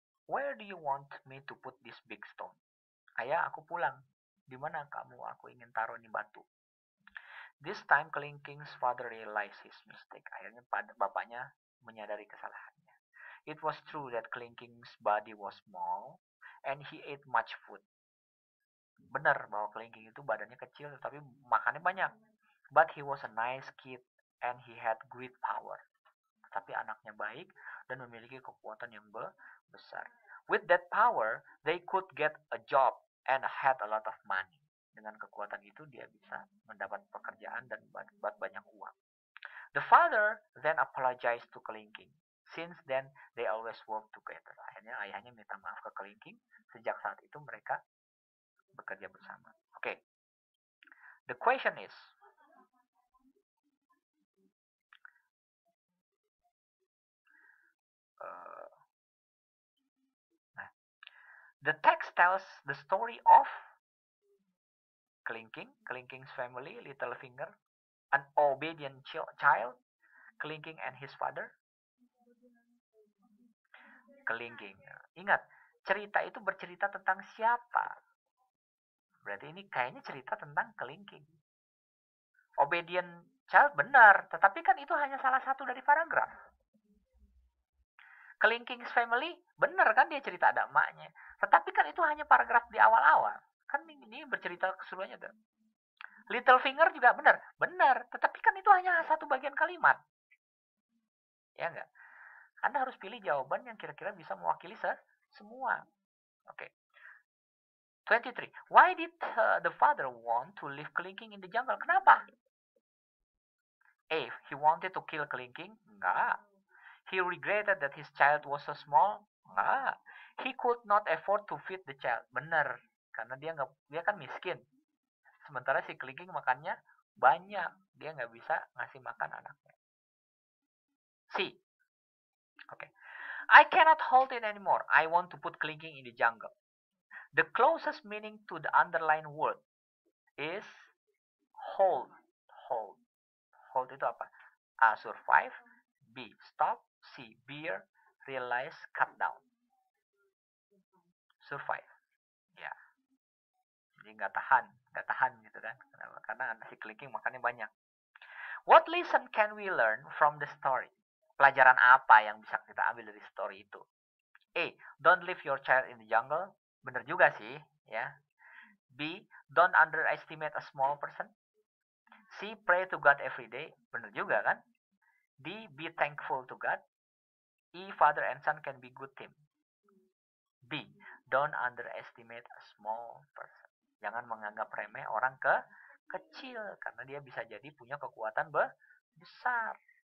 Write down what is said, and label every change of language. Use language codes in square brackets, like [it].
[en] Where do you want me to put this big stone? [id] Ayah, aku pulang. Di mana kamu aku ingin taruh ini batu? [en] This time, Kelingking's father realized his mistake. [id] Akhirnya bapaknya menyadari kesalahannya. [en] It was true that Kelingking's body was small and he ate much food. [id] Benar bahwa Kelingking itu badannya kecil tapi makannya banyak. [en] But he was a nice kid and he had great power. [id] Tapi anaknya baik dan memiliki kekuatan yang besar. [en] With that power, they could get a job and had a lot of money. [id] Dengan kekuatan itu dia bisa mendapat pekerjaan dan banyak uang. [en] The father then apologized to Kelingking. Since then, they always work together. [id] Akhirnya ayahnya minta maaf ke Kelingking. Sejak saat itu mereka bekerja bersama. [en] Okay. The question is, the text tells the story of Kelingking, Kelingking's family, Littlefinger, an obedient child, Kelingking and his father. [id] Kelingking. Ingat, cerita itu bercerita tentang siapa? Berarti ini kayaknya cerita tentang Kelingking. Obedient child benar, tetapi kan itu hanya salah satu dari paragraf. Kelingking's family benar kan dia cerita ada emaknya, tetapi kan itu hanya paragraf di awal-awal. Kan ini bercerita keseluruhannya tuh. Littlefinger juga benar, tetapi kan itu hanya satu bagian kalimat. Ya enggak? Anda harus pilih jawaban yang kira-kira bisa mewakili semua. Oke. 23. [en] Why did the father want to leave Kelingking in the jungle? [id] Kenapa? [en] A. He wanted to kill Kelingking? [id] Enggak. [en] He regretted that his child was so small? Enggak. He could not afford to feed the child. [id] Benar. Karena dia kan miskin. Sementara si Kelingking makannya banyak. Dia nggak bisa ngasih makan anaknya. [en] C. Okay. I cannot hold it anymore. I want to put Kelingking in the jungle. The closest meaning to the underlined word is hold. Hold. [id] Hold itu apa? [en] A. Survive. B. Stop. C. Bear. Realize. Cut down. [id] Survive. Ya. Jadi nggak tahan gitu kan? Kenapa? Karena si Kelingking makannya banyak. [en] What lesson can we learn from the story? [id] Pelajaran apa yang bisa kita ambil dari story itu? A. [en] Don't leave your child in the jungle. [id] Bener juga sih, ya. [en] B. Don't underestimate a small person. C. Pray to God every day. [id] Bener juga kan? [en] D. Be thankful to God. E. Father and son can be good team. B. Don't underestimate a small person. [id] Jangan menganggap remeh orang kecil karena dia bisa jadi punya kekuatan besar.